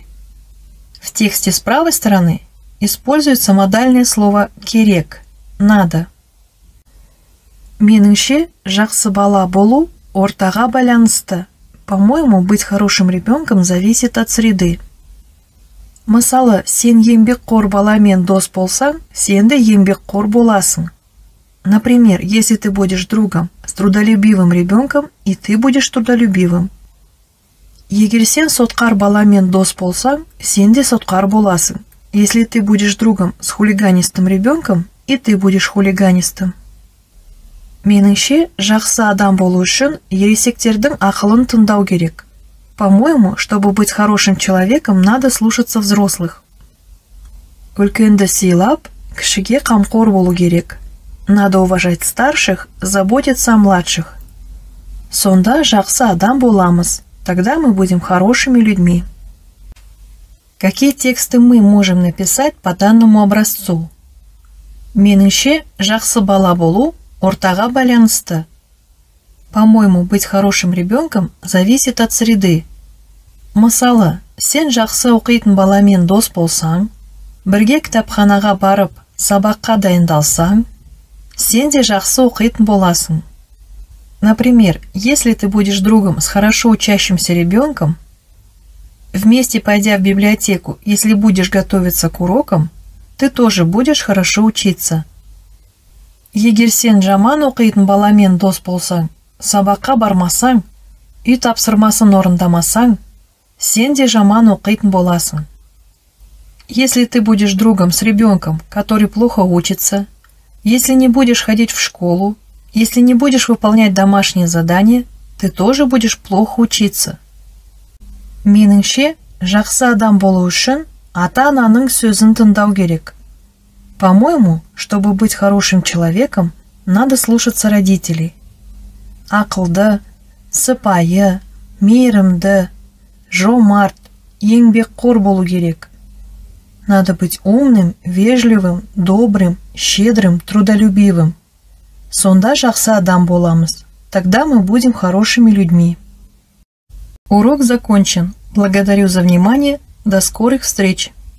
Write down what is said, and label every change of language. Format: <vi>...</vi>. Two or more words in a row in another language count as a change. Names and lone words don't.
<ru>В тексте с правой стороны используется модальное слово «керек» – «надо».</ru> <kk>Меніңше, жақсы бала болу ортаға байланысты.</kk> <ru>По-моему, быть хорошим ребенком зависит от среды.</ru> <kk>Мысалы, сен еңбекқор баламен дос болсаң, сен де еңбекқор боласың.</kk> <ru>Например, если ты будешь другом с трудолюбивым ребенком, и ты будешь трудолюбивым.</ru> <kk>Егер сен сотқар баламен дос болсаң, сен де сотқар боласың.</kk> <ru>Если ты будешь другом с хулиганистым ребенком, и ты будешь хулиганистым.</ru> <kk>Меніңше, жақсы адам болу үшін ересектердің ақылын тыңдау керек.</kk> <ru>По-моему, чтобы быть хорошим человеком, надо слушаться взрослых.</ru> <kk>Үлкенді сыйлап, кішіге қамқор болу керек.</kk> <ru>Надо уважать старших, заботиться о младших.</ru> <kk>Сонда жақсы адам боламыз.</kk> <ru>Тогда мы будем хорошими людьми. Какие тексты мы можем написать по данному образцу?</ru> <kk>Меніңше, жақсы бала болу ортаға байланысты.</kk> <ru>По-моему, быть хорошим ребенком зависит от среды.</ru> <kk>Мысалы, сен жақсы оқитын баламен дос болсаң, бірге кітапханаға барып, сабаққа дайындалсаң, сен де жақсы оқитын боласың.</kk> <ru>Например, если ты будешь другом с хорошо учащимся ребенком, вместе пойдя в библиотеку, если будешь готовиться к урокам, ты тоже будешь хорошо учиться.</ru> <kk>Егер сен жаман оқитын баламен дос болсаң, сабаққа бармасаң, үй тапсырмасын орындамасаң, сен де жаман оқитын боласың.</kk> <ru>Если ты будешь другом с ребенком, который плохо учится, если не будешь ходить в школу, если не будешь выполнять домашние задания, ты тоже будешь плохо учиться.</ru> <kk>Меніңше, жақсы адам болу үшін ата-ананың сөзін тыңдау керек.</kk> <ru>По-моему, чтобы быть хорошим человеком, надо слушаться родителей.</ru> <kk>Ақылды, сыпайы, мейірімді, жомарт, еңбекқор болу керек.</kk> <ru>Надо быть умным, вежливым, добрым, щедрым, трудолюбивым.</ru> <kk>Сонда жақсы адам боламыз.</kk> <ru>Тогда мы будем хорошими людьми. Урок закончен. Благодарю за внимание. До скорых встреч!</ru>